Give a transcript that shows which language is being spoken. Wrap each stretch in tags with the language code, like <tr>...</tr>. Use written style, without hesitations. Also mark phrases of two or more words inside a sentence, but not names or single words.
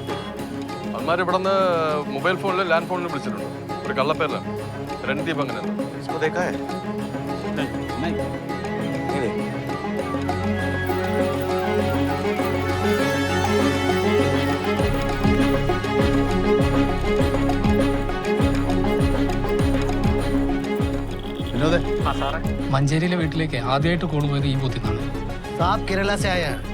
<ml>അന്മാർ ഇവിടെ നിന്ന് മൊബൈൽ ഫോണിൽ ലാൻഡ് ഫോണിൽ വിളിച്ചിട്ടുണ്ട്. ഒരു കള്ളപ്പേരിലാണ് രൺദീപ്. അങ്ങനെ</ml> <hi>इसको देखा है? नहीं देखा.</hi> <ml>വിനോദേ, ആ സാറേ, മഞ്ചേരിയിലെ വീട്ടിലേക്ക് ആദ്യമായിട്ട് കോൾ പോയത് ഈ ബൂത്തിൽ നിന്നാണ്.</ml> <hi>साहब केरला से आए हैं.</hi>